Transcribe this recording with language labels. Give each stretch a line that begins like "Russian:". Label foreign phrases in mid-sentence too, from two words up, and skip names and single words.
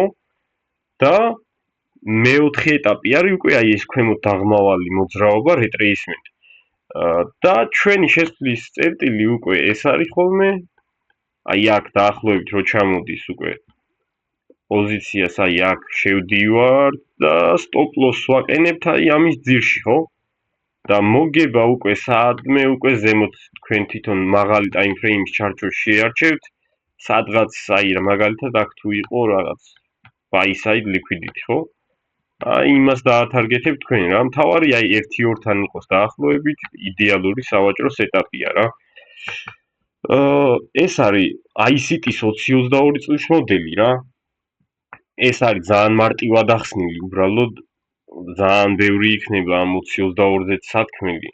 Georgian: და მეოთხე ეტაპი არის უკვე აი ეს ქვემოთ დაღმავალი მოძრაობა, retracement. და ჩვენი შესვლის წერტილი უკვე ეს არის ხოლმე, აი აქ დაახლოებით რო ჩამოდის უკვე პოზიციას, აი აქ შევდივარ და
English: stop loss
Georgian: ვაყენებთ აი ამის ძირში, ხო? და მოგება უკვე საათმე უკვე ზემოთ თქვენ თვითონ მაღალი
English: time frame-
Georgian: ის ჩარჩოს შეარჩევთ, სადღაც აი მაგალითად აქ თუ იყო რაღაც
English: buy side liquidity,
Georgian: ხო? აი იმას დაათარგეთებთ თქვენ რა, მთავარი აი 1-2-თან იყოს დაახლოებით იდეალური სავაჭრო სეტაპია რა. ეს არის ICT-ის 2022 წლის მოდელი რა. ეს არის ძალიან მარტივად ახსნილი, უბრალოდ ძალიან ბევრი იქნება ამ 2022-ზე სათქმელი.